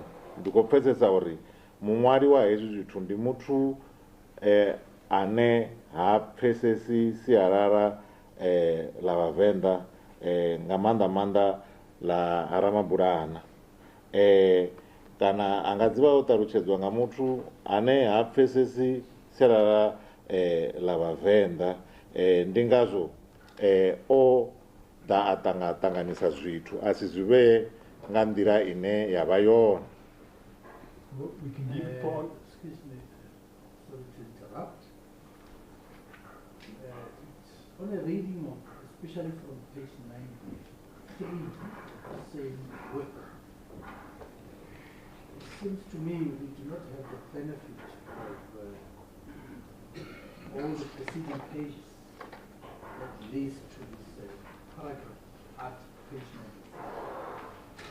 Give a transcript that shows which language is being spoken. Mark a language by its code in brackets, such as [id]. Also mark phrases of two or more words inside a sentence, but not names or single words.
[ve] Ndi khou pfesesa uri muṅwali wa hezwi zwithu ndi muthu ane ha pfesesi sialala la Vhavenda nga maanḓa la Ramabulana, kana a nga dzi vha o ṱalutshedzwa nga muthu ane ha pfesesi sialala la Vhavenda. Ndi ngazwo o ḓa a ṱanganyisa zwithu a si zwi vhee nga nḓila ine ya vha yone. [en] We can give it for... Excuse me, sorry to interrupt. It's on a reading of, especially from page 93, the same work. It seems to me we do not have the benefit of all the preceding pages that leads to this paragraph at page 93.